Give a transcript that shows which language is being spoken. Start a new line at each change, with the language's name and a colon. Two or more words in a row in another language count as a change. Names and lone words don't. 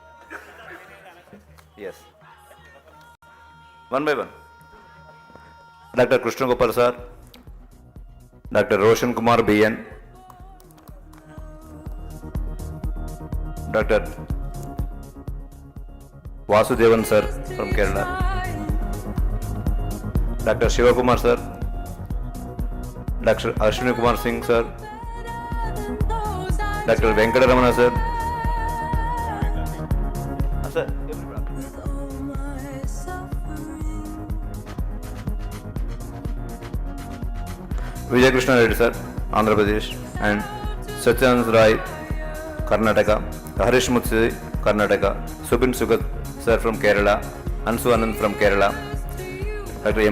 English: Yes. One by one. Dr. Krishna Gopal sir, Dr. Roshan Kumar BN, Dr. Vasudevan sir from Kerala, Dr. Shivakumar sir, Dr. Ashwini Kumar Singh sir, Dr. Venkataramana sir, sir, Vijay Krishna Reddy sir, Andhra Pradesh, and Satyanand Rai, Karnataka, Harish Mutsi, Karnataka, Subin Sugat sir from Kerala, Ansu Anand from Kerala, Dr. M.